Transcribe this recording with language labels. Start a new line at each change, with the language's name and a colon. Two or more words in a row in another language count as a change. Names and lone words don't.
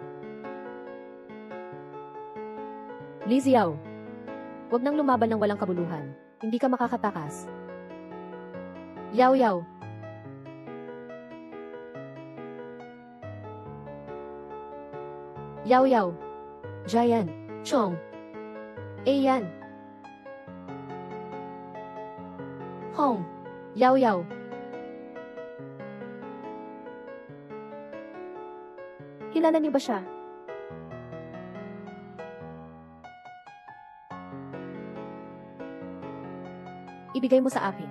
Filipino: Li Xiao. Huwag nang lumaban ng walang kabuluhan. Hindi ka makakatakas. Yao Yao. Yao Yao. Jian. Chong. Ayan. Hong. Yao Yao. Kilala niyo ba siya? Ibigay mo sa akin.